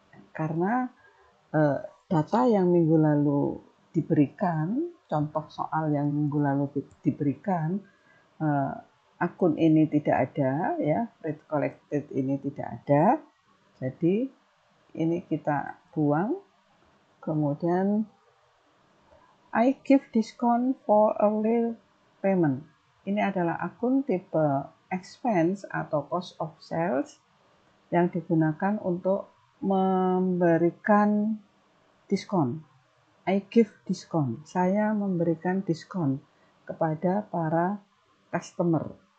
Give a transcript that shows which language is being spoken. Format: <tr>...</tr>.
<id>Karena data yang minggu lalu diberikan, contoh soal yang minggu lalu diberikan, akun ini tidak ada, ya, rate collected ini tidak ada, jadi ini kita buang.</id> <en>Kemudian I give discount for early payment.</en> <id>Ini adalah akun tipe expense atau cost of sales yang digunakan untuk memberikan diskon.</id> <en>I give diskon.</en> <id>Saya memberikan diskon kepada para customer.</id>